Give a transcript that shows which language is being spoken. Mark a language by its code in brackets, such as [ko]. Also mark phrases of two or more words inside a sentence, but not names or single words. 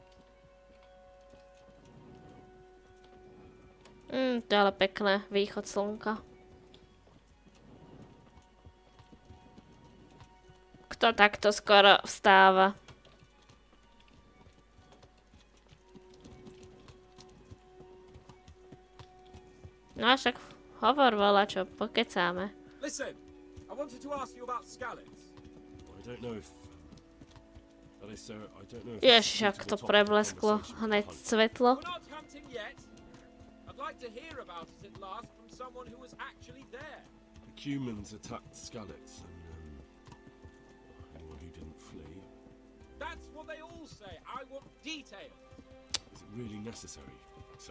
[sk] To je ale pekné. Východ slnka. Kto takto skoro vstáva? No však hovor volačo, pokecáme. [en] Listen, I wanted to ask you about scallops. I don't know if... That is, sir, I don't know if... [sk] Ježiš, ak to preblesklo hneď svetlo. [en] We're not hunting yet. I'd like to hear about it at last from someone who was actually there. The Cumans attacked Skalitz and, anyone who didn't flee. That's what they all say. I want details. Is it really necessary, sir?